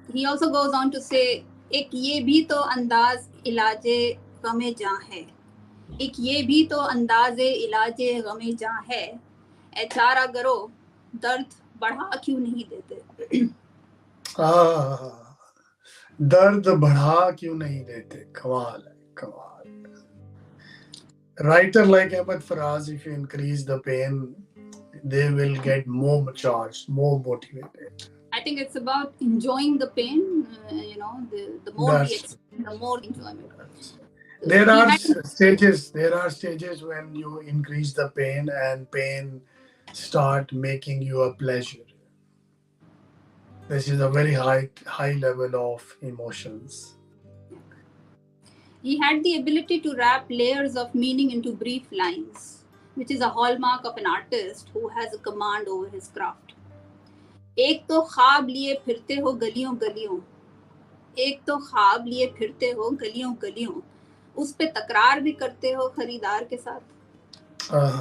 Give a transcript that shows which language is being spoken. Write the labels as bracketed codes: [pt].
[en] He also goes on to say, [hi] एक ये भी तो अंदाज इलाजे गमे जां है, एक ये भी तो अंदाज़े इलाजे गमे जां है, ए चारा गरो दर्द बढ़ा क्यों नहीं देते। दर्द बढ़ा क्यों नहीं देते, कमाल है, कमाल। [en] Writer like Ahmed Faraz, if you increase the pain, they will get more charged, more motivated. I think it's about enjoying the pain. The more we experience, the more enjoyment. There are stages. There are stages when you increase the pain, and pain start making you a pleasure. This is a very high level of emotions. He had the ability to wrap layers of meaning into brief lines, which is a hallmark of an artist who has a command over his craft. [hi] एक तो ख्वाब लिए फिरते हो गलियों गलियों, एक तो ख्वाब लिए फिरते हो गलियों गलियों, उस पे तकरार भी करते हो खरीदार के साथ।